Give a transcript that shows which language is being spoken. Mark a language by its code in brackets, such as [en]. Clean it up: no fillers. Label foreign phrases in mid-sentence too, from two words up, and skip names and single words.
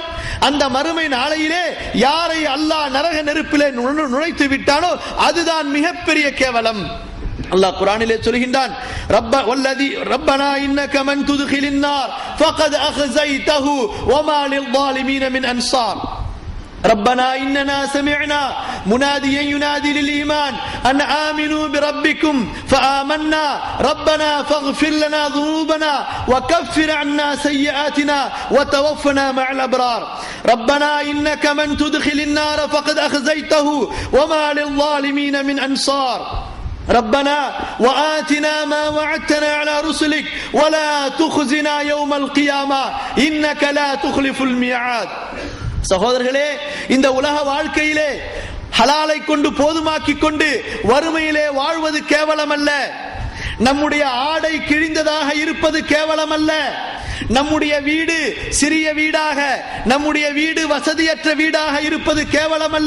[ta] அந்த மறுமை நாளையிலே யாரை அல்லாஹ் நரக நெருப்பிலே நுழைத்து விட்டானோ அதுதான் மிகப்பெரிய கேவலம். அல்லாஹ் குர்ஆனிலே சொல்கின்றான், [ar] ربنا إنك من تدخل النار فقد أخزيته وما للظالمين من أنصار. ربنا إننا سمعنا مناديا ينادي للإيمان أن آمنوا بربكم فآمنا ربنا فاغفر لنا ذنوبنا وكفر عنا سيئاتنا وتوفنا مع الأبرار. ربنا إنك من تدخل النار فقد أخزيته وما للظالمين من أنصار. ربنا وآتنا ما وعدتنا على رسلك ولا تخزنا يوم القيامة إنك لا تخلف الميعاد. [ta] சகோதரர்களே, இந்த உலக வாழ்க்கையிலே ஹலாலை கொண்டு போதுமாக்கி கொண்டு வறுமையிலே வாழ்வது கேவலம் அல்ல. நம்முடைய ஆடை கிழிந்ததாக இருப்பது கேவலம் அல்ல. நம்முடைய வீடு சிறிய வீடாக, நம்முடைய வீடு வசதியற்ற வீடாக இருப்பது கேவலம் அல்ல.